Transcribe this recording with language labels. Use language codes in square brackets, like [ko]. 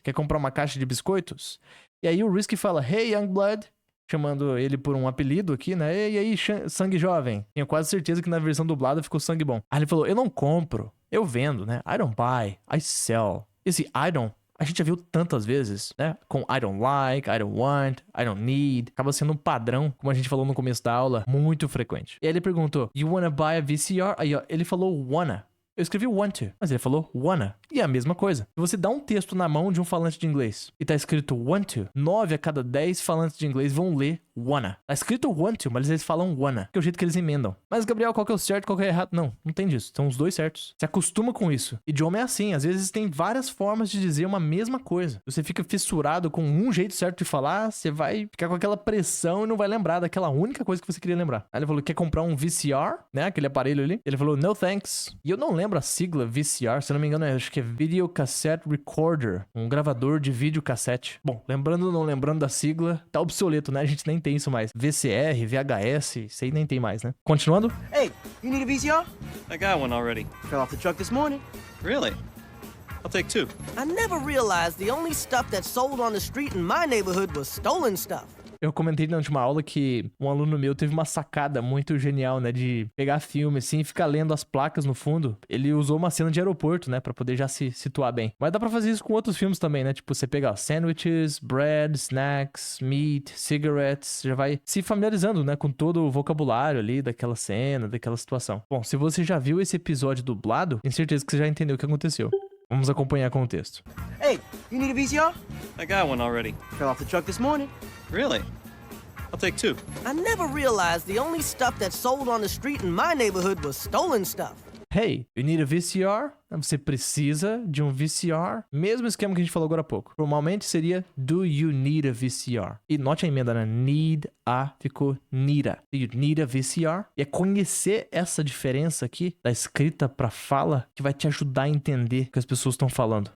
[pt] Quer comprar uma caixa de biscoitos? E aí o Risky fala, [en] hey, young blood, [pt] chamando ele por um apelido aqui, né? E aí, sangue jovem. Tenho quase certeza que na versão dublada ficou sangue bom. Aí ele falou, eu não compro, eu vendo, né? [en] I don't buy, I sell. [pt] Esse I don't, a gente já viu tantas vezes, né? Com [en] I don't like, I don't want, I don't need. [pt] Acaba sendo um padrão, como a gente falou no começo da aula, muito frequente. E aí ele perguntou, [en] you wanna buy a VCR? [pt] Aí ó, ele falou wanna. Eu escrevi want to, mas ele falou wanna. E é a mesma coisa. Se você dá um texto na mão de um falante de inglês e tá escrito want to, 9 a cada 10 falantes de inglês vão ler wanna. Tá escrito want to, mas eles falam wanna, que é o jeito que eles emendam. Mas, Gabriel, qual que é o certo, qual que é o errado? Não tem disso. São os dois certos. Se acostuma com isso. Idioma é assim. Às vezes tem várias formas de dizer uma mesma coisa. Você fica fissurado com um jeito certo de falar, você vai ficar com aquela pressão e não vai lembrar daquela única coisa que você queria lembrar. Aí ele falou, quer comprar um VCR, né? Aquele aparelho ali. Ele falou, [en] no thanks. [pt] E eu não lembro a sigla VCR, se eu não me engano, acho que é [en] Video Cassette Recorder, [pt] um gravador de vídeo cassete. Bom, lembrando ou não lembrando da sigla, tá obsoleto, né? A gente nem tem isso mais. VCR, VHS, isso aí nem tem mais, né? Continuando. [en] Hey, you need a VCR? I got one already. Fell off the truck this morning. Really? I'll take 2. I never realized the only stuff that's sold on the street in my neighborhood was stolen stuff. [pt] Eu comentei na última aula que um aluno meu teve uma sacada muito genial, né? De pegar filme assim e ficar lendo as placas no fundo. Ele usou uma cena de aeroporto, né? Pra poder já se situar bem. Mas dá pra fazer isso com outros filmes também, né? Tipo, você pegar [en] sandwiches, bread, snacks, meat, cigarettes. [pt] Já vai se familiarizando, né? Com todo o vocabulário ali daquela cena, daquela situação. Bom, se você já viu esse episódio dublado, tenho certeza que você já entendeu o que aconteceu. Vamos acompanhar com o texto. [en] Hey, you need a VCR? I got one already. Fell off the truck this morning. Really? I'll take 2. I never realized the only stuff that's sold on the street in my neighborhood was stolen stuff. Hey, you need a VCR? [pt] Você precisa de um VCR? Mesmo esquema que a gente falou agora há pouco. Normalmente seria [en] do you need a VCR? [pt] E note a emenda, né? Need a ficou needa. [en] Do you need a VCR? [pt] E é conhecer essa diferença aqui da escrita pra fala que vai te ajudar a entender o que as pessoas estão falando.